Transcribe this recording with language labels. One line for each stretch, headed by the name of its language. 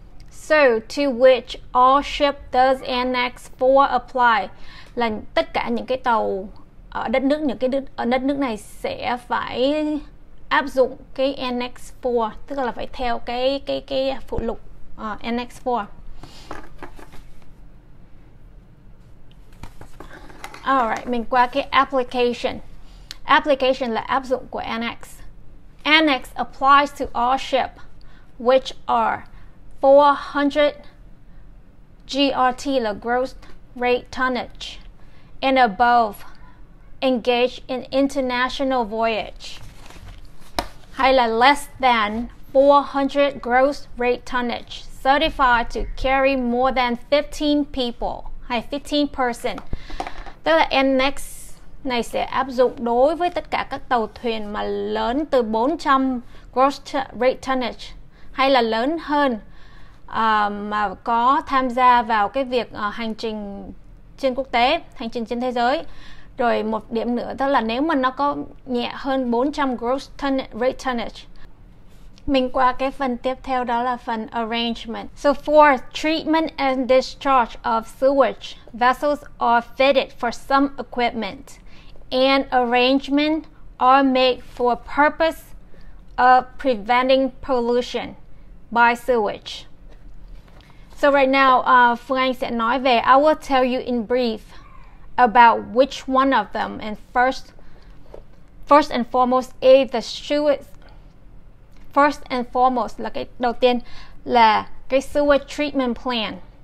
English: So to which all ship does Annex 4 apply,
Vietnamese: là tất cả những cái tàu ở đất nước, ở đất nước này sẽ phải áp dụng cái Annex 4, tức là phải theo cái phụ lục Annex 4. Alright, mình qua cái application. Application là áp dụng của Annex.
English: Annex applies to all ship which are 400 GRT là gross rate tonnage and above engaged in international voyage,
Vietnamese: hay là
English: less than 400 gross rate tonnage certified to carry more than 15 people, hay 15 person.
Vietnamese: Tức là Annex này sẽ áp dụng đối với tất cả các tàu thuyền mà lớn từ 400 gross rate tonnage hay là lớn hơn, mà có tham gia vào cái việc hành trình trên quốc tế, hành trình trên thế giới. Rồi một điểm nữa đó là nếu mà nó có nhẹ hơn 400 gross rate tonnage. Mình qua cái phần tiếp theo, đó là phần arrangement.
English: So for treatment and discharge of sewage, vessels are fitted for some equipment and arrangement are made for purpose of preventing pollution by sewage. So right now, Phương Anh
Vietnamese: sẽ nói về,
English: I will tell you in brief about which one of them. And first and foremost is the sewage. First and foremost
Vietnamese: là cái đầu tiên là cái sewage treatment plant.